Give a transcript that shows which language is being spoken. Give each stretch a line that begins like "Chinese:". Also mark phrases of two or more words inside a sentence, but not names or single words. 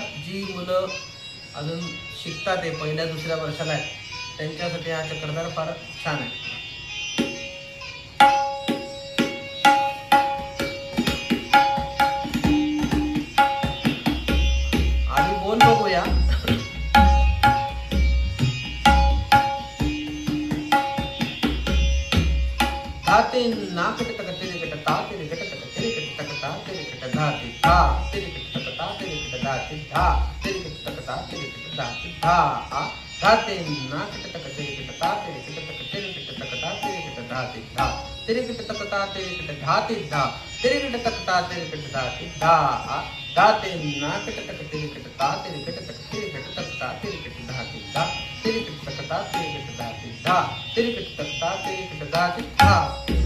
Marathi: जी मुलं अजून शिकतात आहे, पहिल्या दुसऱ्या वर्षाला आहे, त्यांच्यासाठी हा चक्रधार फार छान आहे. आधी बोल बघूया. धाते नाकट तक तेरे कट ता तेरे कट तक तेरे कट तक ता तेरे कट धाते धा तेरे कट तक ता तेरे कट धाते धा तेरे कट तक ता तेरे कट धाते धा आ धाते नाकट तक तेरे कट ता तेरे कट तक तेरे कट तक ता तेरे कट धाते धा तेरे कट तक ता तेरे कट धाते धा तेरे कट तक ता तेरे कट धाते धा आ धाते नाकट तक तेरे कट ता तेरे कट तक तेरे कट तक ता तेरे कट धाते धा तेरे कट तक ता तेरे कट धाते धा तेरे कट तक ता तेरे कट धाते धा.